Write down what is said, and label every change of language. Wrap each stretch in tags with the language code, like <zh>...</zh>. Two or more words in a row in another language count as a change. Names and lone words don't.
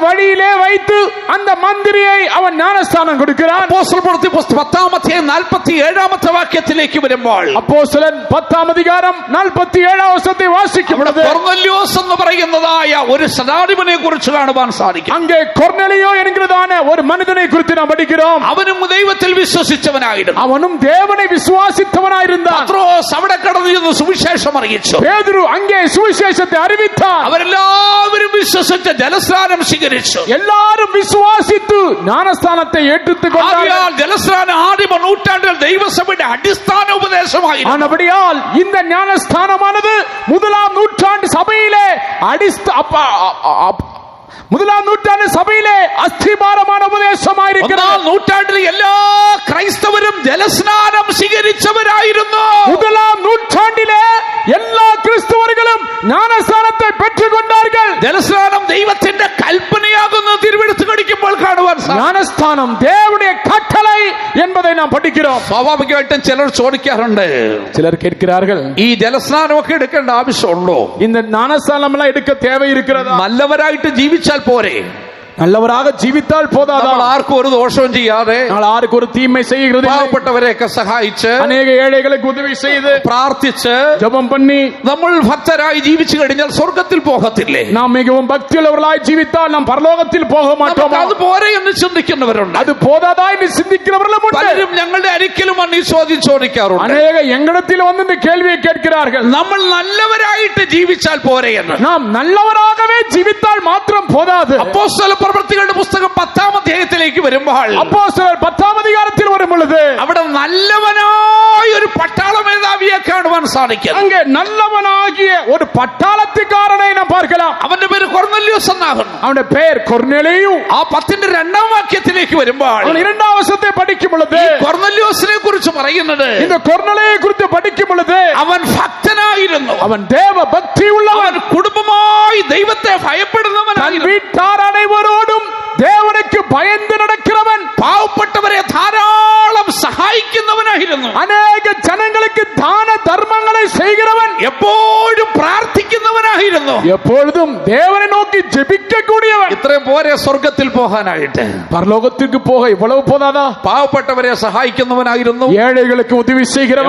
<ta>வழியிலே வைத்து அந்த மந்திரியை அவன் ஞானஸ்தானம் கொடுக்கிறான்.</ta> <ml>അപ്പോസ്തല പ്രവൃത്തി 10-ാം അധ്യായം 47-ാമത്തെ വാക്യത്തിലേക്ക് വരുമ്പോൾ</ml> <ta>அப்போஸ்தலன் 10-ാം அதிகாரம் 47-ാം வசனத்தை வாசிக்கும் பொழுது</ta> <ml>കൊർന്നല്യോസ് എന്ന് പറയുന്നതായ ഒരു ശതാധിപനെ കുറിച്ച് കാണുവാൻ സാധിക്കും.</ml> <ta>அங்கே கொர்நேலியோ என்கிறதான ஒரு மனிதனை குறித்து நாம் படிக்கிறோம்.</ta> <ml>അവനും ദൈവത്തിൽ വിശ്വസിച്ചവനായിരുന്നു.</ml> <ta>அவனும் தேவனை விசுவாசித்தவனாயிருந்தான்.</ta> <ml>പത്രോസ് അവിടെ കടന്നു ചെന്ന് സുവിശേഷം അറിയിച്ചു.</ml> <ta>பேதுரு அங்கே சுவிசேஷத்தை அறிவித்தான்.</ta> <ml>അവരെല്ലാവരും വിശ്വസിച്ച് ജലസ്നാനം സ്വീകരിച്ചു.</ml> <ta>எல்லாரும் விசுவாசித்து ஞானஸ்தானத்தை ஏற்றுக்கொண்டார்கள்.</ta> <ml>ആകയാൽ ജലസ്നാനം ആദിമ നൂറ്റാണ്ടിൽ ദൈവസഭയുടെ അടിസ്ഥാന ഉപദേശമായിരുന്നു.</ml> <ta>ஆனபடியால் இந்த ஞானஸ்தானமானது முதலாம் நூற்றாண்டு சபையிலே முதலாம் நூற்றாண்டு சபையிலே அஸ்திபாரமான உபதேசமாயிருக்கிறது.</ta> <ml>നൂറ്റാണ്ടിൽ എല്ലാ ക്രൈസ്തവരും ജലസ്നാനം സ്വീകരിച്ചവരായിരുന്നു.</ml> <ta>முதலாம் நூற்றாண்டிலே எல்லா கிறிஸ்தவர்களும் ஞானஸ்தானத்தை பெற்றுக் கொண்டார்கள்.</ta> <ml>ജലസ്നാനം ദൈവത്തിന്റെ കൽപ്പനയാകുന്ന തിരുവെടുത്ത് കടിക്കുമ്പോൾ കാണുവാൻ സാധിക്കും.</ml> <ta>ஞானஸ்தானம் தேவனுடைய கட்டளை என்பதை நாம் படிக்கிறோம்.</ta> <ml>സ്വാഭാവികമായിട്ടും ചിലർ ചോദിക്കാറുണ്ട്,</ml> <ta>சிலர் கேட்கிறார்கள்,</ta> <ml>ഈ ജലസ്നാനമൊക്കെ എടുക്കേണ്ട ആവശ്യമുണ്ടോ?</ml> <ta>இந்த ஞானஸ்தானம் எல்லாம் எடுக்க தேவை இருக்கிறதா?</ta> <ml>നല്ലവരായിട്ട് ജീവിച്ചാൽ പോരെ?</ml> <ta>நல்லவராக ஜீவித்தால் போதாதா?</ta> <ml>നമ്മൾ ആർക്കും ഒരു ദോഷവും ചെയ്യാതെ</ml> <ta>நாங்கள் யாருக்கு ஒரு தீமை செய்கிறது இல்லை.</ta> <ml>പാവപ്പെട്ടവരെയൊക്കെ സഹായിച്ച്</ml> <ta>அநேக ஏழைகளுக்கு உதவி செய்து</ta> <ml>പ്രാർത്ഥിച്ച്</ml> <ta>ஜெபம் பண்ணி</ta> <ml>നമ്മൾ ഭക്തരായി ജീവിച്ചു കഴിഞ്ഞാൽ സ്വർഗത്തിൽ പോകത്തില്ലേ?</ml> <ta>நாம் மிகவும் பக்தியுள்ளவர்களாய் ஜீவித்தால் நாம் பரலோகத்தில் போக மாட்டோமா?</ta> <ml>അത് പോരെ എന്ന് ചിന്തിക്കുന്നവരുണ്ട്.</ml> <ta>அது போதாதா என்று சிந்திக்கிறவர்களும் உண்டு.</ta> <ml>പലരും ഞങ്ങളുടെ അരിക്കലും വന്ന് ഈ ചോദ്യം ചോദിക്കാറുണ്ട്.</ml> <ta>அநேக எங்களிடத்தில் வந்து இந்த கேள்வியை கேட்கிறார்கள்,</ta> <ml>നമ്മൾ നല്ലവരായിട്ട് ജീവിച്ചാൽ പോരെ എന്ന്.</ml> <ta>நாம் நல்லவராகவே ஜீவித்தால் மாத்திரம் போதாது.</ta> <ml>അപ്പോസ്തല പ്രവൃത്തികളുടെ പുസ്തകം 10-ാം അധ്യായത്തിലേക്ക് വരുമ്പോൾ</ml> <ta>அப்போஸ்தலர் 10-ാം அதிகாரத்தில் வரும் பொழுது</ta> <ml>അവിടെ നല്ലവനായ ഒരു പട്ടാള മേധാവിയെ കാണുവാൻ സാധിക്കും.</ml> <ta>அங்கே நல்லவனாகிய ஒரு பட்டாளத்துக்காரனை நாம் பார்க்கலாம்.</ta> <ml>അവന്റെ പേര് കൊർന്നല്യോസ് എന്നാകുന്നു.</ml> <ta>அவனுடைய பெயர் கொர்நேலியு.</ta> <ml>ആ 10-ന്റെ 2-ാം വാക്യത്തിലേക്ക് വരുമ്പോൾ</ml> <ta>அவன் 2-ாம் வசனத்தை படிக்கும் பொழுது</ta> <ml>കൊർന്നല്യോസിനെ കുറിച്ച് പറയുന്നത്</ml> <ta>இந்த கொர்நேலியை குறித்து படிக்கும் பொழுது</ta> <ml>അവൻ ഭക്തനായിരുന്നു.</ml> <ta>அவன் தேவ பக்தி உள்ளவன்.</ta> <ml>അവൻ കുടുംബമായി ദൈവത്തെ ഭയപ്പെടുന്നവനായിരുന്നു.</ml> <ta>வீட்டார் அனைவரோடும் தேவனுக்கு பயந்து நடக்கிறவன்.</ta> <ml>പാവപ്പെട്ടവരെ ധാരാളം സഹായിക്കുന്നവനായിരുന്നു.</ml> <ta>அநேக ஜனங்களுக்கு தான தர்மங்களை செய்கிறவன்.</ta> <ml>എപ്പോഴും പ്രാർത്ഥിക്കുന്നവനായിരുന്നു.</ml> <ta>எப்பொழுதும் தேவனை நோக்கி ஜெபிக்க கூடியவன்.</ta> <ml>ഇത്രയും പോരെ സ്വർഗത്തിൽ പോകാനായിട്ട്?</ml> <ta>பரலோகத்திற்கு போக இவ்வளவு போதாதா?</ta> <ml>പാവപ്പെട്ടവരെ സഹായിക്കുന്നവനായിരുന്നു.</ml> <ta>ஏழைகளுக்கு உதவி செய்கிறவன்.</ta>